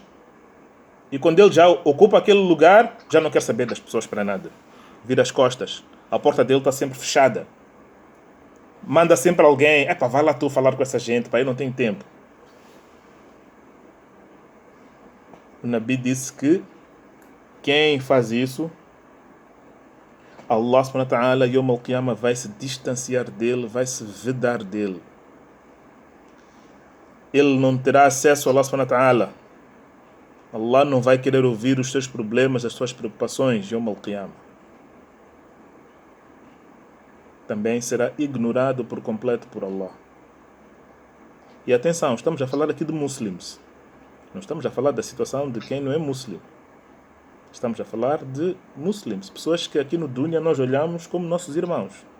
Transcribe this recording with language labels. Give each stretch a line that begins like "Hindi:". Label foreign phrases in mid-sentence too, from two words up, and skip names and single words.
Portuguese: E quando ele já ocupa aquele lugar, já não quer saber das pessoas para nada. Vira as costas. A porta dele está sempre fechada. Manda sempre alguém. Vai lá tu falar com essa gente, eu não tenho tempo. O Nabi disse que quem faz isso,
Arabic: الله سبحانه وتعالى، يوم القيامة,
Portuguese: vai se distanciar dele, vai se vedar dele. Ele não terá acesso a Allah
Arabic: سبحانه وتعالى.
Portuguese: Allah não vai querer ouvir os seus problemas, as suas preocupações,
Arabic: يوم القيامة.
Portuguese: Também será ignorado por completo por Allah. E atenção, estamos a falar aqui de muçulmanos. Não estamos a falar da situação de quem não é muçulmano. Estamos a falar de muçulmanos, pessoas que aqui no Dunya nós olhamos como nossos irmãos.